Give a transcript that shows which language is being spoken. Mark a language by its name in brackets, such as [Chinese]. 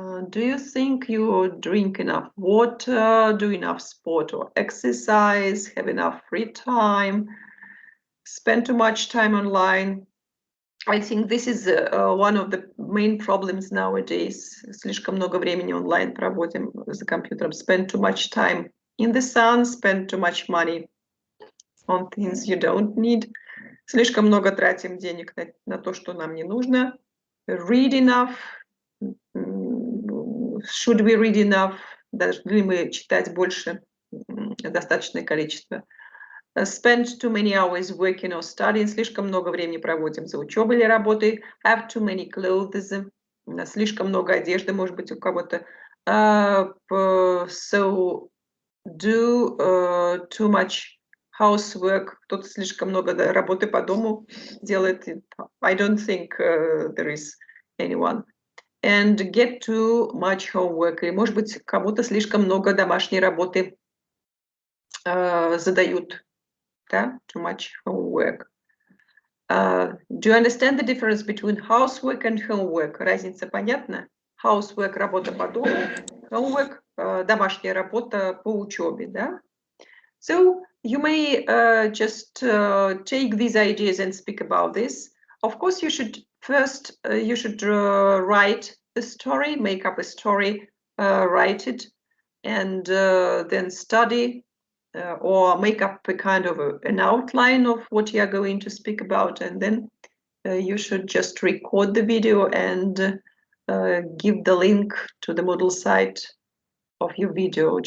[English] Do you think you drink enough water, do enough sport or exercise, have enough free time, spend too much time online? I think this is one of the main problems nowadays. [Russian] Слишком много времени онлайн проводим за компьютером. [English] Spend too much time in the sun, spend too much money on things you don't need. [Russian] Слишком много тратим денег на то, что нам не нужно. [English] Read enough. Should we read enough? [Russian] Должны ли мы читать больше? Достаточное количество. [English] Spend too many hours working or studying. [Russian] Слишком много времени проводим за учебой или работой. [English] Have too many clothes. [Russian] Слишком много одежды, может быть, у кого-то. [English] So do too much housework. [Russian] Кто-то слишком много работы по дому делает. [English] I don't think there is anyone. And get too much homework. [Russian] И, может быть, кому-то слишком много домашней работы задают. Да? [English] Too much homework. Do you understand the difference between housework and homework? [Russian] Разница понятна? [English] Housework [Russian] – работа по дому, [English] homework [Russian] – домашняя работа по учебе. Да? [English] So you may just take these ideas and speak about this. Of course, you should first write the story, make up a story, write it, and then study or make up a kind of an outline of what you are going to speak about, and then you should just record the video and give the link to the Moodle site of your video.